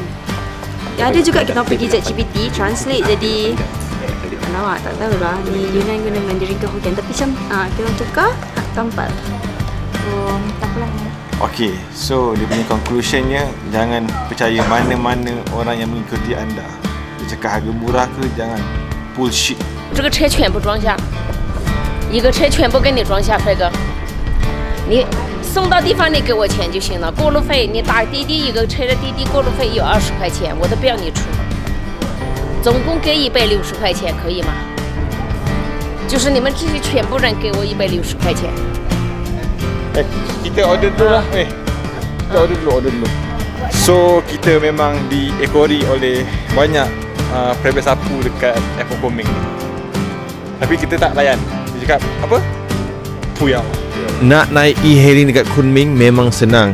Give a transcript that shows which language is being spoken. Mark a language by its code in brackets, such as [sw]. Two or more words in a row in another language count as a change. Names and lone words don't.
[ms] Ada juga kita pergi ChatGPT translate jadi alamak, tak tahu lah ni Yunnan guna Mandarin ke Hokkien, tapi macam kita orang tukar tempat. Tak apalah. Okay, so dia punya conclusionnya, jangan percaya mana-mana orang yang mengikuti anda. Dia cakap harga murah ke, jangan bullshit. [zh] 这个车全部装下，一个车全部给你装下，帅哥。你送到地方你给我钱就行了，过路费你打滴滴一个车的滴滴过路费有20块钱，我都不要你出，总共给160块钱，可以吗？就是你们这些全部人给我160块钱。 [ms] Kita order dulu lah. Kita order dulu. So kita memang diekori oleh banyak private sapu dekat airport Kunming ni. Tapi kita tak layan. Dia cakap apa? Puyang. Nak naik e-hailing dekat Kunming memang senang.